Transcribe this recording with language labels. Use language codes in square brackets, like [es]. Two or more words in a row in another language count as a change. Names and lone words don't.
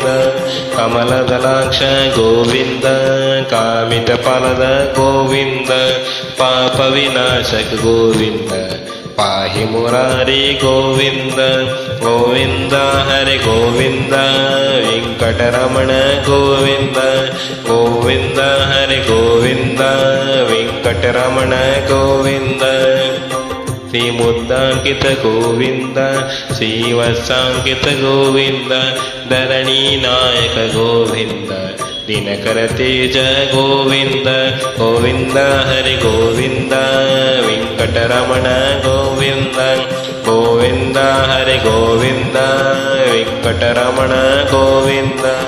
[te] కమలదలాక్ష గోవింద కామిత ఫలద గోవింద పాప వినాశక గోవింద పాహి మురారి గోవింద గోవింద హరి గోవింద వెంకటరమణ గోవింద గోవింద హరి గోవింద వెంకటరమణ గోవింద. [kn] ಶ್ರೀಮುದ್ದಾಂಕಿತ ಗೋವಿಂದ ಶ್ರೀವತ್ಸಾಂಕಿತ ಗೋವಿಂದ ಧರಣಿ ನಾಯಕ ಗೋವಿಂದ ದಿನಕರ ತೇಜ ಗೋವಿಂದ ಗೋವಿಂದ ಹರಿ ಗೋವಿಂದ ವೆಂಕಟರಮಣ ಗೋವಿಂದ ಗೋವಿಂದ ಹರಿ ಗೋವಿಂದ ವೆಂಕಟರಮಣ ಗೋವಿಂದ.